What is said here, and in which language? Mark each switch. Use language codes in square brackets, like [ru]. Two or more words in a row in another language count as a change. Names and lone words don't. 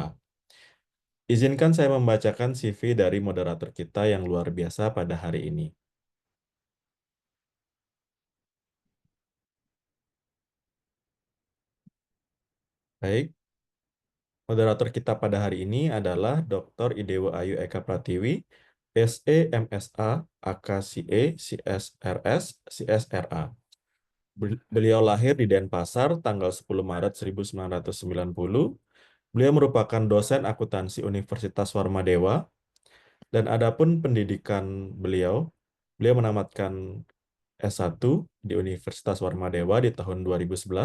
[id] Izinkan saya membacakan CV dari moderator kita yang luar biasa pada hari ini. Baik, moderator kita pada hari ini adalah Dr. Idewa Ayu Eka Pratiwi, SE MSA, AKCE, CSRS, CSRA. Beliau lahir di Denpasar tanggal 10 Maret 1990. Beliau merupakan dosen akuntansi Universitas Warmadewa, dan adapun pendidikan beliau menamatkan S1 di Universitas Warmadewa di tahun 2011.